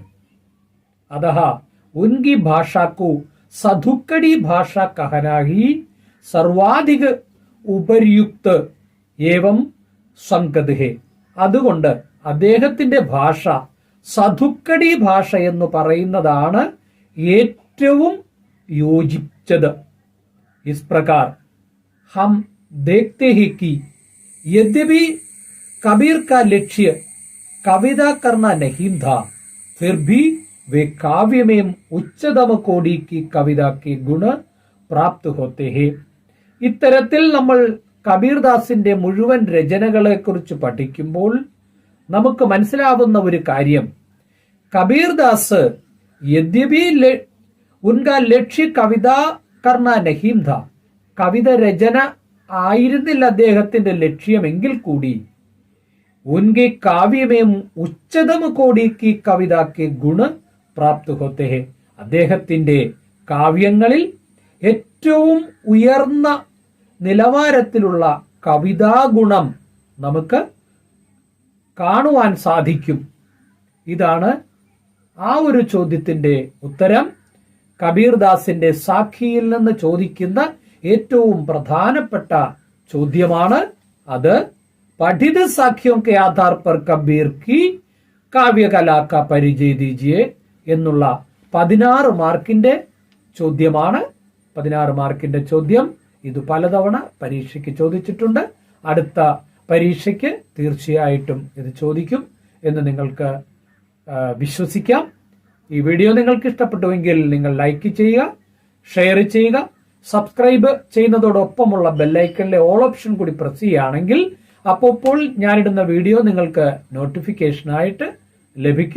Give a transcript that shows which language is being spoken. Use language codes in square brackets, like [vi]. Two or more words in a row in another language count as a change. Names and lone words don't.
[hi] अतः उनकी भाषा को सधुक्कड़ी भाषा कहना ही सर्वाधिक उपयुक्त एवं संगत है. [ml] അതുകൊണ്ട് അദ്ദേഹത്തിന്റെ ഭാഷ സധുക്കടി ഭാഷ എന്ന് പറയുന്നതാണ് ഏറ്റവും യോജിച്ചത്. [hi] इस प्रकार हम देखते हैं कि यद्यपि कबीर का लक्ष्य कविता करना नहीं था, फिर भी वे काव्य में उच्चतम कोटि की कविता के गुण प्राप्त होते हैं. [ml] ഇത്തരത്തിൽ നമ്മൾ കബീർദാസിന്റെ മുഴുവൻ രചനകളെക്കുറിച്ച് പഠിക്കുമ്പോൾ നമുക്ക് മനസ്സിലാവുന്ന ഒരു കാര്യം, കബീർദാസ് [hi] यद्यपि उनका लक्ष्य कविता करना नहीं था, [ml] കവിത രചന ആയിരുന്നില്ല അദ്ദേഹത്തിന്റെ ലക്ഷ്യമെങ്കിൽ കൂടി [hi] उनके काव्य में उच्चतम कोटि की कविता के गुण प्राप्त होते हैं. [ml] അദ്ദേഹത്തിന്റെ കാവ്യങ്ങളിൽ ഏറ്റവും ഉയർന്ന നിലവാരത്തിലുള്ള കവിതാഗുണം നമുക്ക് കാണുവാൻ സാധിക്കും. ഇതാണ് ആ ഒരു ചോദ്യത്തിന്റെ ഉത്തരം. കബീർദാസിന്റെ സാഖിയിൽ നിന്ന് ചോദിക്കുന്ന ഏറ്റവും പ്രധാനപ്പെട്ട ചോദ്യമാണ് അത്. [hi] पठित साखियों के आधार पर कबीर की काव्यकला का परिचय दीजिए [ml] എന്നുള്ള 16 മാർക്കിന്റെ ചോദ്യമാണ്. 16 മാർക്കിന്റെ ചോദ്യം. ഇത് പലതവണ പരീക്ഷയ്ക്ക് ചോദിച്ചിട്ടുണ്ട്. അടുത്ത പരീക്ഷയ്ക്ക് തീർച്ചയായിട്ടും ഇത് ചോദിക്കും എന്ന് നിങ്ങൾക്ക് വിശ്വസിക്കാം. ഈ വീഡിയോ നിങ്ങൾക്ക് ഇഷ്ടപ്പെട്ടുവെങ്കിൽ നിങ്ങൾ ലൈക്ക് ചെയ്യുക, ഷെയർ ചെയ്യുക, സബ്സ്ക്രൈബ് ചെയ്യുന്നതോടൊപ്പമുള്ള ബെല്ലൈക്കണിലെ [en] all option [ml] കൂടി പ്രസ് ചെയ്യുകയാണെങ്കിൽ അപ്പോൾ ഞാനിടുന്ന വീഡിയോ നിങ്ങൾക്ക് നോട്ടിഫിക്കേഷനായിട്ട് ലഭിക്കും.